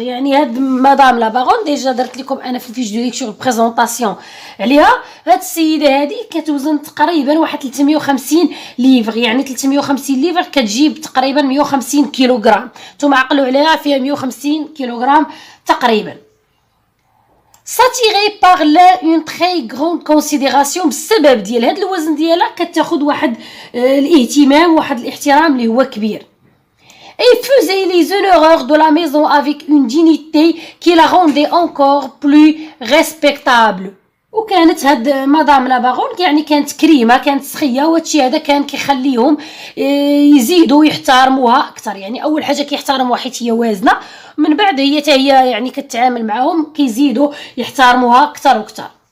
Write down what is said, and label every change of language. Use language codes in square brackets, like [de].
[ar] يعني هاد مدام لا بارون ديجا درت لكم انا في [fr] الفيش دو ليكتور بريزونطاسيون [ar] عليها. هاد السيده هادي كتوزن تقريبا واحد 350 ليفر. يعني 350 ليفر كتجيب تقريبا 150 كيلوغرام. نتوما عقلوا عليها فيها 150 كيلوغرام تقريبا. [fr] s'attirer par là une très grande considération. [ar] بسبب ديال هاد الوزن ديالها كتاخد واحد الاهتمام واحد الاحترام اللي هو كبير. [fr] Et faisait les honneurs de la maison avec une dignité qui la rendait encore plus respectable. [ar] وكانت هاد مدام لا بارون يعني كانت كريمه كانت سخيه وهادشي هذا كان كيخليهم يزيدوا يحترموها اكثر. يعني اول حاجه كيحترموها حيت هي وازنه من بعد هي حتى هي يعني كتعامل معاهم كيزيدوا يحترموها اكثر واكثر.